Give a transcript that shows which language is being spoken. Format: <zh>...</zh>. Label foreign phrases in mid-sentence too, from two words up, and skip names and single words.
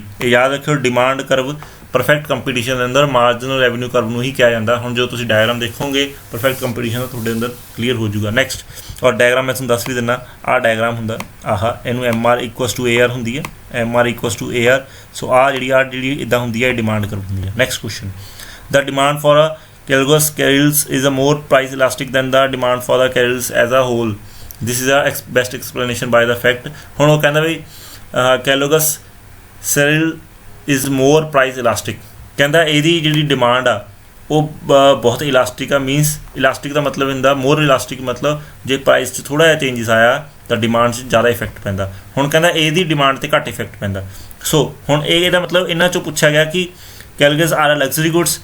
<pa>ਇਹ ਯਾਦ ਰੱਖਿਓ,</pa> <en>demand curve perfect competition</en> <pa>ਦੇ ਅੰਦਰ</pa> <en>marginal revenue curve</en> <pa>ਨੂੰ ਹੀ ਕਿਹਾ ਜਾਂਦਾ। ਹੁਣ ਜੋ ਤੁਸੀਂ ਡਾਇਗਰਾਮ ਦੇਖੋਗੇ</pa> <en>perfect competition</en> <pa>ਦਾ, ਤੁਹਾਡੇ ਅੰਦਰ ਕਲੀਅਰ ਹੋ ਜਾਊਗਾ। ਨੈਕਸਟ, ਔਰ ਡਾਇਗਰਾਮ ਮੈਂ ਤੁਹਾਨੂੰ ਦੱਸ ਵੀ ਦਿੰਦਾ, ਆਹ ਡਾਇਗਰਾਮ ਹੁੰਦਾ, ਇਹਨੂੰ MR = AR ਹੁੰਦੀ ਹੈ, MR = AR। ਸੋ ਜਿਹੜੀ ਇੱਦਾਂ ਹੁੰਦੀ ਹੈ, ਇਹ</pa> <en>demand curve</en> <pa>ਹੁੰਦੀ ਹੈ।</pa> <en>next question, the demand for a Kellogg cereals is a more price elastic than the demand for the cereals as a whole. This is a best explanation by the fact.</en> <pa>ਹੁਣ ਉਹ ਕਹਿੰਦਾ ਵੀ</pa> <en>Kellogg cereal is more price elastic,</en> <pa>ਕਹਿੰਦਾ ਇਹਦੀ ਜਿਹੜੀ ਡਿਮਾਂਡ ਆ ਉਹ ਬਹੁਤ ਇਲਾਸਟਿਕ ਆ।</pa> <en>means elastic</en> <pa>ਦਾ ਮਤਲਬ ਹੁੰਦਾ</pa> <en>more elastic,</en> <pa>ਮਤਲਬ ਜੇ ਪ੍ਰਾਈਸ 'ਚ ਥੋੜ੍ਹਾ ਜਿਹਾ ਚੇਂਜਸ ਆਇਆ ਤਾਂ ਡਿਮਾਂਡ 'ਚ ਜ਼ਿਆਦਾ ਇਫੈਕਟ ਪੈਂਦਾ। ਹੁਣ ਕਹਿੰਦਾ ਇਹਦੀ ਡਿਮਾਂਡ 'ਤੇ ਘੱਟ ਇਫੈਕਟ ਪੈਂਦਾ। ਸੋ ਹੁਣ ਇਹਦਾ ਮਤਲਬ ਇਹਨਾਂ 'ਚੋਂ ਪੁੱਛਿਆ ਗਿਆ ਕਿ</pa> <en>Kelloggs are luxury goods.</en>